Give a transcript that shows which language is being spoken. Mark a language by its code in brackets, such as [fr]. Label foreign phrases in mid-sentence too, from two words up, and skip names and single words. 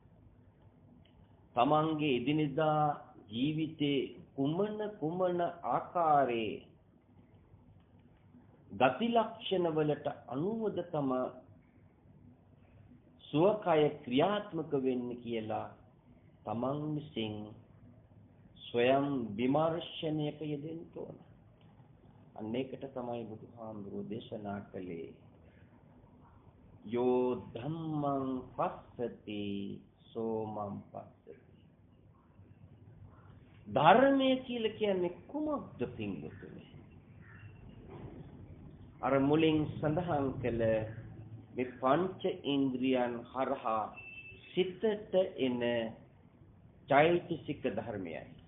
[si] තමන්ගේ එදිනෙදා ජීවිතේ කුමන ආකාරයේ ගති ලක්ෂණ වලට අනුවද තම සුවකය ක්‍රියාත්මක වෙන්නේ කියලා තමන් විසින් ස්වයං විමර්ශනයක යෙදෙන්න ඕන. අන්න ඒකට තමයි බුදුහාමුදුරුවෝ දේශනා කළේ [pi] යෝ ධම්මං පස්සති සෝමං පස්සති. [si] ධර්මය කියලා කියන්නේ කුමක්ද පින්වතුනි? අර මුලින් සඳහන් කළ මේ පංච ඉන්ද්‍රියන් හරහා සිතට එන චෛතසික ධර්මයයි.